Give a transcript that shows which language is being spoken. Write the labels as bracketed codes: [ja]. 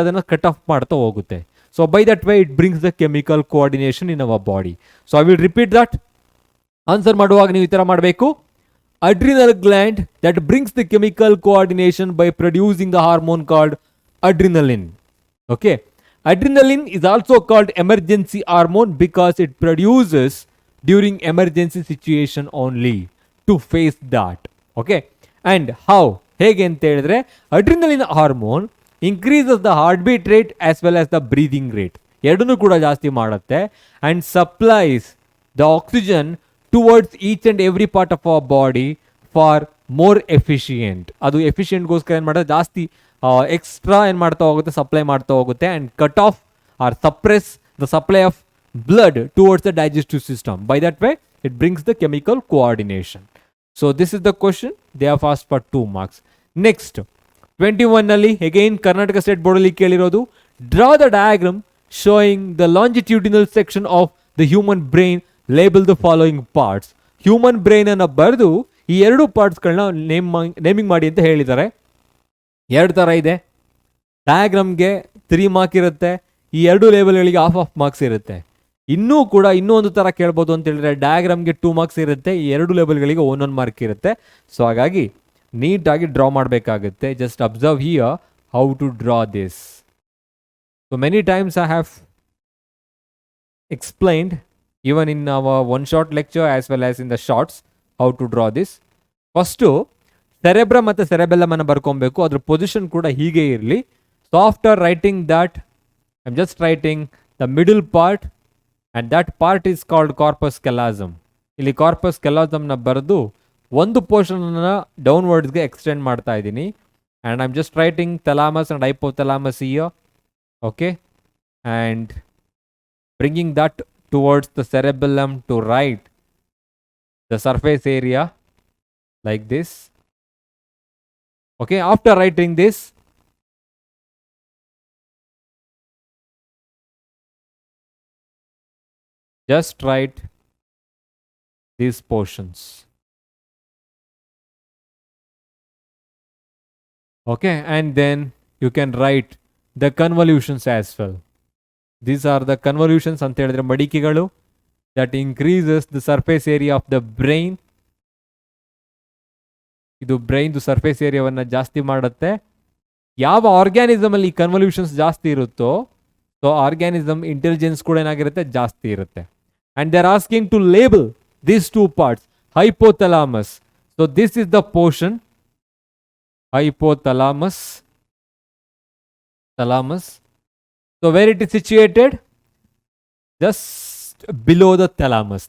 [kn] ಅದನ್ನು cut off ಮಾಡ್ತಾ ಹೋಗುತ್ತೆ. [en] So by that way it brings the chemical coordination in our body. So I will repeat that. [kn] Answer ಮಾಡುವಾಗ ನೀವು ಈ ಥರ ಮಾಡಬೇಕು. [en] Adrenal gland that brings the chemical coordination by producing the hormone called adrenaline. Okay, adrenaline is also called emergency hormone because it produces during emergency situation only to face that. Okay, and how? [kn] ಹೇಗೆ ಅಂತ ಹೇಳಿದ್ರೆ [en] adrenaline hormone increases the heartbeat rate as well as the breathing rate. [kn] ಎರಡನ್ನೂ ಕೂಡ ಜಾಸ್ತಿ ಮಾಡುತ್ತೆ [en] And supplies the oxygen towards each and every part of our body for more efficient. [kn] ಅದು ಎಫಿಷಿಯೆಂಟ್ಗೋಸ್ಕರ ಏನು ಮಾಡೋದು, ಜಾಸ್ತಿ ಎಕ್ಸ್ಟ್ರಾ ಏನು ಮಾಡ್ತಾ ಹೋಗುತ್ತೆ, ಸಪ್ಲೈ ಮಾಡ್ತಾ ಹೋಗುತ್ತೆ [en] And cut off or suppress the supply of blood towards the digestive system. By that way, it brings the chemical coordination. So this is the question. They have asked for 2 marks. Next, 21 ನಲ್ಲಿ again Karnataka State Board [kn] ಅಲ್ಲಿ ಕೇಳಿರೋದು, [en] draw the diagram showing the longitudinal section of the human brain, label the following parts. [kn] Human brain ಅನ್ನು ಬರೆದು ಈ ಎರಡು ಪಾರ್ಟ್ಸ್ಗಳನ್ನ naming ಮಾಡಿ ಅಂತ ಹೇಳಿದ್ದಾರೆ. ಎರಡು ಥರ ಇದೆ. ಡಯಾಗ್ರಾಮ್ಗೆ 3 ಮಾರ್ಕ್ ಇರುತ್ತೆ, ಈ ಎರಡು ಲೇಬಲ್ಗಳಿಗೆ ಹಾಫ್ ಮಾರ್ಕ್ಸ್ ಇರುತ್ತೆ. ಇನ್ನೂ ಒಂದು ಥರ ಕೇಳ್ಬೋದು ಅಂತ ಹೇಳಿದ್ರೆ ಡಯಾಗ್ರಾಮ್ಗೆ 2 ಮಾರ್ಕ್ಸ್ ಇರುತ್ತೆ, ಈ ಎರಡು ಲೇಬಲ್ಗಳಿಗೆ 1 ಮಾರ್ಕ್ ಇರುತ್ತೆ. ಸೊ ಹಾಗಾಗಿ ನೀಟಾಗಿ ಡ್ರಾ ಮಾಡಬೇಕಾಗುತ್ತೆ. Just observe here how to draw this. [en] So many times I have explained even in our one shot lecture as well as in the shorts how to draw this. [kn] First cerebrum ಮತ್ತು cerebellum ಅನ್ನು ಬರ್ಕೊಬೇಕು, ಅದ್ರ position ಕೂಡ ಹೀಗೆ ಇರಲಿ. [en] So after writing that I am just writing the middle part and that part is called corpus callosum. [kn] ಇಲ್ಲಿ corpus ಕ್ಯಾಲೋಸಮ್ನ ಬರೆದು ಒಂದು ಪೋರ್ಷನನ್ನು ಡೌನ್ವರ್ಡ್ಸ್ಗೆ ಎಕ್ಸ್ಟೆಂಡ್ ಮಾಡ್ತಾ ಇದ್ದೀನಿ [en] And I am just writing thalamus and hypothalamus here. Okay, and bringing that towards the cerebellum to write the surface area like this. Okay, after writing this, just write these portions. Okay, and then you can write the convolutions as well. These are the convolutions [kn] ಅಂತ ಹೇಳಿದ್ರೆ ಮಡಿಕೆಗಳು [en] that increases the surface area of the brain. [kn] ಇದು ಬ್ರೈನ್ದು surface ಏರಿಯಾವನ್ನು ಜಾಸ್ತಿ ಮಾಡುತ್ತೆ. ಯಾವ organism ಅಲ್ಲಿ ಕನ್ವಲ್ಯೂಷನ್ಸ್ ಜಾಸ್ತಿ ಇರುತ್ತೋ so organism intelligence ಕೂಡ ಏನಾಗಿರುತ್ತೆ, ಜಾಸ್ತಿ ಇರುತ್ತೆ. [en] And they are asking to label these 2 parts, hypothalamus. So this is the portion, hypothalamus, thalamus. So where it is situated? Just below the thalamus.